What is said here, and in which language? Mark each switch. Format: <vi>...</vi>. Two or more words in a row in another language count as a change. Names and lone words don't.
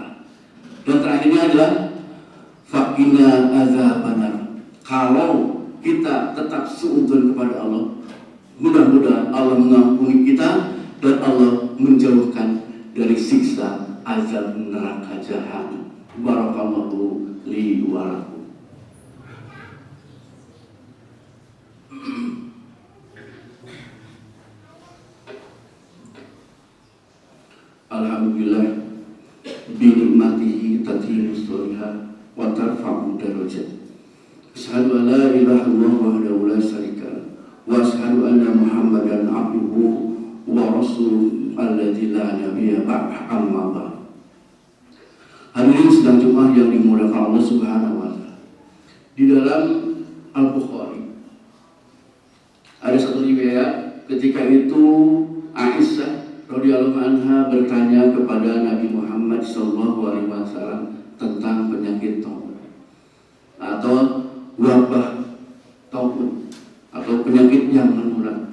<id>Dan terakhirnya adalah</id> <ar>فقنا عذاب النار.</ar> <id>Kalau kita tetap suudzon kepada Allah, mudah-mudahan Allah mengampuni kita dan Allah menjauhkan dari siksa azab neraka jahanam.</id> <ar>بارك الله لي ولكم الحمد لله بنعمته تتم صالحة وترفع درجات. أشهد أن لا إله إلا الله وحده لا شريك وأشهد أن محمدا عبده ورسوله الذي لا نبي بعده أما بعد.</ar> <id>Hadirin sedang Jumat yang dimuliakan Allah</id> <ar>سبحانه وتعالى.</ar> <id>Di dalam Al-Bukhari ada satu riwayat, ketika itu Aisyah</id> <ar>رضي الله عنها</ar> <id>bertanya kepada Nabi Muhammad SAW tentang penyakit taun atau wabah taun atau penyakit yang menular.</id>